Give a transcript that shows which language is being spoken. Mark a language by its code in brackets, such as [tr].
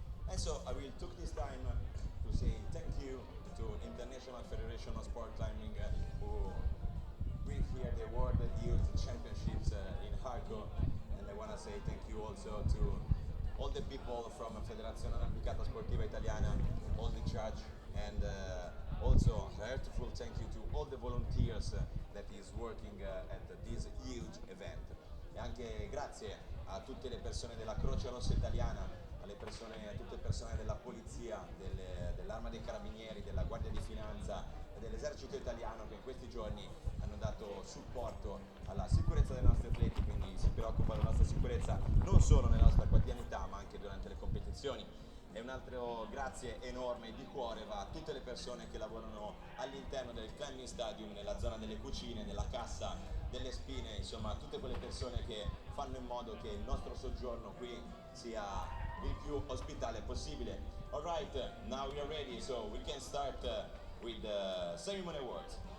[en] And so I will took this time to say thank you to International Federation of Sport Climbing who bring here the World Youth Championships in Arco, and I want to say thank you also to all the people from Federazione Arrampicata Sportiva Italiana, all the charge, and also a heartful thank you to all the volunteers that is working at this huge event. [it] E anche grazie a tutte le persone della Croce Rossa Italiana, alle persone, a tutte le persone della polizia, dell'Arma dei Carabinieri, della Guardia di Finanza e dell'Esercito Italiano che in questi giorni hanno dato supporto alla sicurezza dei nostri atleti, quindi si preoccupa della nostra sicurezza non solo nella nostra quotidianità ma anche durante le competizioni. E un altro grazie enorme di cuore va a tutte le persone che lavorano all'interno del Climbing Stadium, nella zona delle cucine, nella cassa, delle spine, insomma tutte quelle persone che fanno in modo che il nostro soggiorno qui sia il più ospitale possibile. [en] Alright, now we are ready, so we can start with the ceremony awards.